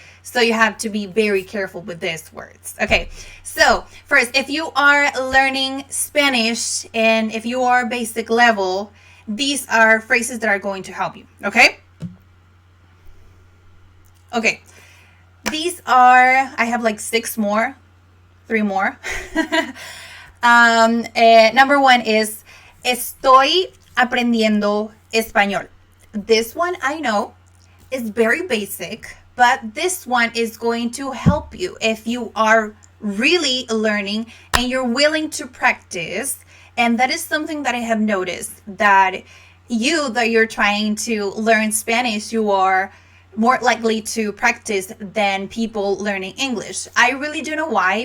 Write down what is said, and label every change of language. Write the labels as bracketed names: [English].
[English] So you have to be very careful with these words. Okay, so first, if you are learning Spanish and if you are basic level, these are phrases that are going to help you, okay? Okay, these are, I have like three more. Number one is, [Spanish] Estoy aprendiendo español. [English] This one I know is very basic, but this one is going to help you if you are really learning and you're willing to practice. And that is something that I have noticed, that you're trying to learn Spanish, you are more likely to practice than people learning English. I really don't know why.